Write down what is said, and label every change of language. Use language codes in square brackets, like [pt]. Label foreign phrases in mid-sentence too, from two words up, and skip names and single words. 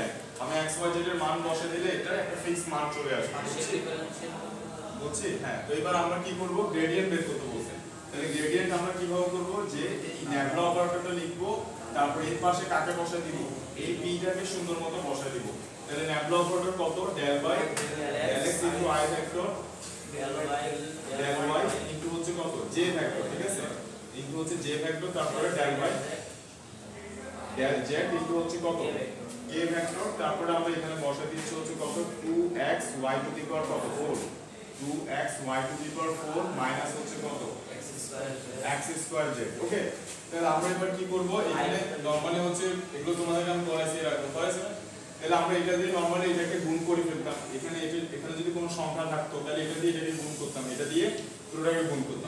[bn] আমি x y z এর মান বসে দিলে এটা একটা ফিক্স মান চলে আসবে, বুঝছি? হ্যাঁ, তো এবার আমরা কি করব, গ্রেডিয়েন্ট বের করতে বলছে। তাহলে গ্রেডিয়েন্ট আমরা কিভাবে করব, যে এই [en] nabla operator [bn] লিখব, তারপর এর পাশে কাকে বসায় দিব, এই p টাকে সুন্দর মতো বসায় দিব। তাহলে [en] nabla operator [bn] কত, [en] del by del x into i vector del y into [bn] হচ্ছে কত [en] j vector, [bn] ঠিক আছে, ইনটু হচ্ছে [en] j vector, [bn] তারপরে [en] del y del z into [bn] হচ্ছে কত [en] k vector, [bn] তারপরে আমরা এখানে বসায় দিচ্ছি হচ্ছে কত [en] 2x y to the power [bn] কত 4, [en] 2x y to the power 4 minus [bn] হচ্ছে কত [en] x square z. [bn] ওকে, তাহলে আমরা এবার কি করব, এখানে নরমালি হচ্ছে এগুলো তোমাদেরকে আমি করাইছি, এরকম করাইছি না, তাহলে আমরা এটা দিয়ে নরমালি এটাকে গুণ করে ফেলতাম, এখানে এখানে যদি কোনো সংখ্যা থাকতো তাহলে এটা দিয়ে এটাকে গুণ করতাম, এটা দিয়ে পুরোটাকে গুণ করতাম।